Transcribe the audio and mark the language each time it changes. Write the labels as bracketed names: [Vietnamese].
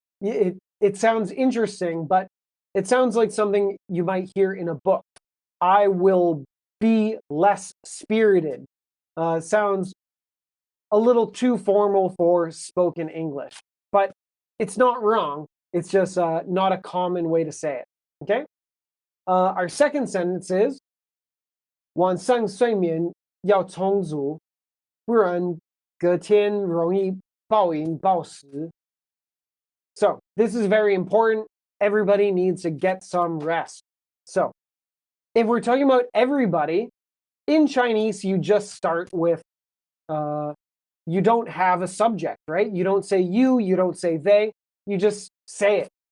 [English] It sounds interesting, but it sounds like something you might hear in a book. I will be less spirited. Sounds a little too formal for spoken English, but it's not wrong. It's just not a common way to say it. Okay? Our second sentence is [Chinese] 晚上睡眠要充足，不然隔天容易暴饮暴食. [English] So this is very important. Everybody needs to get some rest. So if we're talking about everybody, in Chinese, you just start with, you don't have a subject, right? You don't say you don't say they, you just say it.